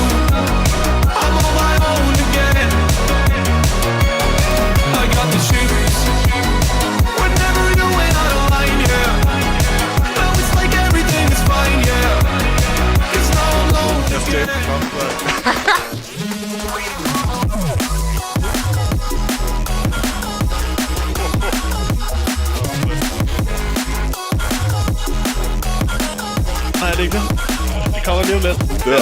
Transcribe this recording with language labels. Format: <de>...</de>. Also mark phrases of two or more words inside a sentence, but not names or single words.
<en>I'm on my own again. I got the shivers whenever you went out of line, yeah. Now it's like everything is fine, yeah. 'Cause now I'm alone again.</en> <da>Nej, det er ikke det. Det kommer lige om lidt. der.</da>